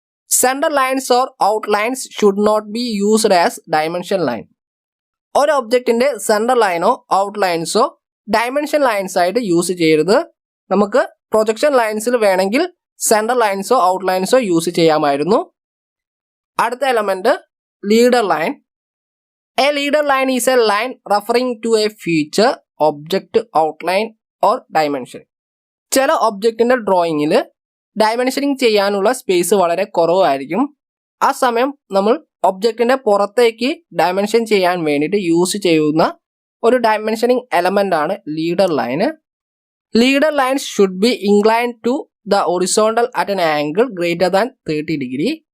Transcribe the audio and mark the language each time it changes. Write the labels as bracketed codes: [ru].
[en] Centre lines or outlines should not be used as dimension line. [ml] ഒരു ഒബ്ജക്റ്റിന്റെ centre ലൈനോ ഔട്ട്ലൈൻസോ dimension lines ആയിട്ട് use ചെയ്യരുത്. നമുക്ക് പ്രൊജക്ഷൻ ലൈൻസിൽ വേണമെങ്കിൽ സെന്റർ ലൈൻസോ ഔട്ട്ലൈൻസോ യൂസ് ചെയ്യാമായിരുന്നു. അടുത്ത element leader line. [en] A leader line is a line referring to a feature, object, outline or dimension. [ml] ചില ഒബ്ജക്റ്റിന്റെ ഡ്രോയിങ്ങിൽ ഡയമെൻഷനിങ് ചെയ്യാനുള്ള സ്പേസ് വളരെ കുറവായിരിക്കും. ആ സമയം നമ്മൾ ഒബ്ജക്റ്റിന്റെ പുറത്തേക്ക് ഡയമെൻഷൻ ചെയ്യാൻ വേണ്ടിയിട്ട് യൂസ് ചെയ്യുന്ന ഒരു ഡയമെൻഷനിങ് എലമെന്റ് ആണ് leader line. [en] Leader lines should be inclined to the horizontal at an angle greater than 30 degree.